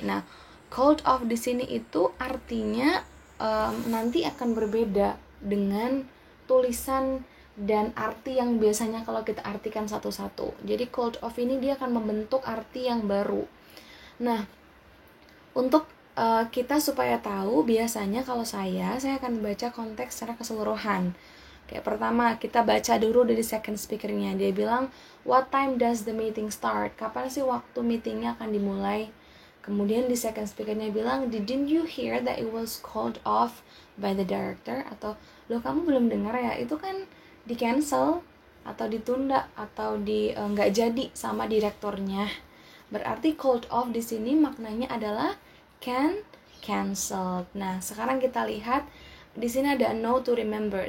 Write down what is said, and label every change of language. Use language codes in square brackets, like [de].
[id] Nah, called off di sini itu artinya nanti akan berbeda dengan tulisan dan arti yang biasanya kalau kita artikan satu-satu. Jadi called off ini dia akan membentuk arti yang baru. Nah, untuk kita supaya tahu, biasanya kalau saya akan baca konteks secara keseluruhan. Kayak pertama, kita baca dulu dari second speakernya. Dia bilang, [en] what time does the meeting start? [id] Kapan sih waktu meetingnya akan dimulai? Kemudian di second speakernya bilang, [en] didn't you hear that it was called off by the director? [id] Atau, loh kamu belum dengar ya, itu kan di cancel atau ditunda atau nggak jadi sama direkturnya. Berarti called off di sini maknanya adalah cancelled. Nah, sekarang kita lihat di sini ada no to remember.